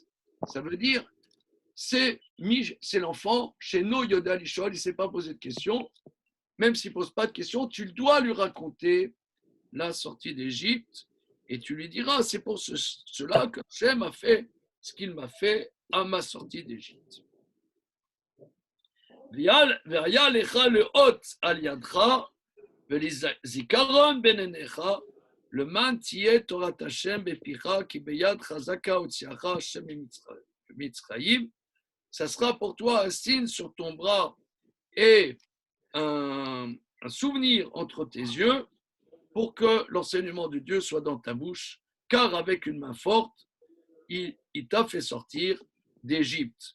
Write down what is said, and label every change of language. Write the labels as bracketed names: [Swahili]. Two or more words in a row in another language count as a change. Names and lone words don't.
[French] Ça veut dire, c'est l'enfant, chez nous, [Hebrew] יודע לשאול, [French] il ne s'est pas posé de questions. Même s'il ne pose pas de questions, tu dois lui raconter la sortie d'Égypte et tu lui diras, c'est pour cela que Hachem a fait ce qu'il m'a fait à ma sortie d'Égypte. [Hebrew] והיה לך לאות על ידך ולזכרון בין עיניך למען תהיה תורת השם בפיך כי ביד חזקה הוציאך השם ממצרים. [French] Ça sera pour toi un signe sur ton bras et un souvenir entre tes yeux pour que l'enseignement de Dieu soit dans ta bouche, car avec une main forte, il t'a fait sortir d'Égypte.